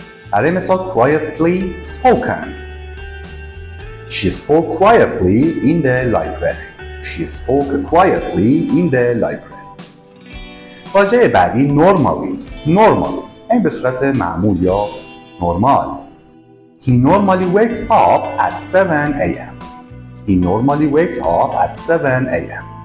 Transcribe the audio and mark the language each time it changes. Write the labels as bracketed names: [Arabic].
[Persian] برای مثال [English] quietly spoken. She spoke quietly in the library. She spoke quietly in the library. [Persian] واژه بعدی normally. این به صورت معمول یا نرمال. [English] He normally wakes up at 7 a.m. He normally wakes up at 7 a.m.